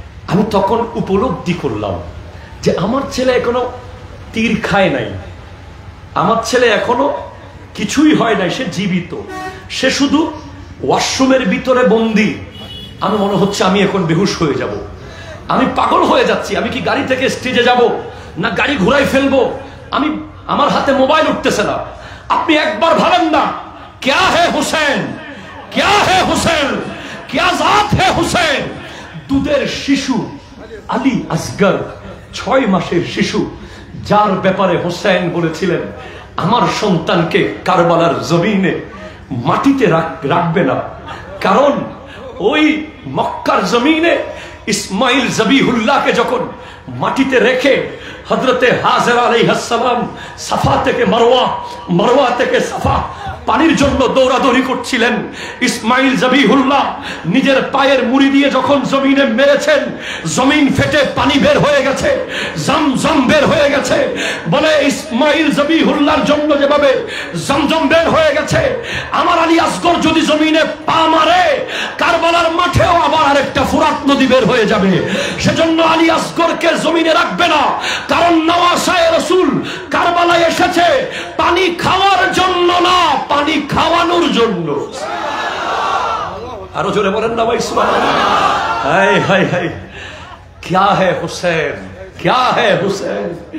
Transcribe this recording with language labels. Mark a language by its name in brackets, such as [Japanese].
[Bangla] আমি তখন উপলব্ধি করলাম যে আমার ছেলে এখনো তীর খায় নাই, আমার ছেলে এখনো কিছুই হয় নাই, সে জীবিত, সে শুধু ওয়াশরুমের ভিতরে বন্দি। আমি মনে হচ্ছে আমি এখন বেহুশ হয়ে যাব, আমি পাগল হয়ে যাচ্ছি। আমি কি গাড়ি থেকে স্টেজে যাব, না গাড়ি ঘুরাই ফেলবো? আমি, আমার হাতে মোবাইল উঠতেছে না। আপনি একবার ভাবেন না, [Hindi] क्या है हुसैन, क्या है हुसैन, [Bangla] क्या जात है हुसैन। দুধের শিশু আলী আসগর, 6 মাসের শিশু, যার ব্যাপারে হোসেন বলেছিলেন, আমার সন্তানকে কারবালার জমিনে মাটিতে রাখবে না, কারণ ওই মক্কার জমিনে ইসমাইল জবিহুল্লাহকে যখন মাটিতে রেখে হযরতে হাজেরা আলাইহিস সালাম সাফা থেকে মারওয়া, মারওয়া থেকে সাফা পানির জন্য দৌড়াদৌড়ি করছিলেন, ইসমাইল জবিহুল্লাহ নিজের পায়ের মুড়ি দিয়ে যখন জমিনে মেরেছেন, জমিন ফেটে পানি বের হয়ে গেছে, জমজম বের হয়ে গেছে। বলে ইসমাইল জবিহুল্লাহর জন্য যেভাবে জমজম বের হয়ে গেছে, আমার আলী আসগর যদি জমিনে পা মারে, কারবালার মাঠেও আবার আরেকটা ফুরাত নদী বের হয়ে যাবে। সেজন্য আলী আসগরকে জমিনে রাখবে না, কারণ নওয়াসায়ে রাসূল কারবালায় এসেছে পানি খাওয়ার জন্য না, পানি খাওয়ানোর জন্য। আরো জোরে বলেন না ভাই সুবহানাল্লাহ। হায় হায় হায়, [Hindi] क्या है हुसैन, क्या है हुसैन।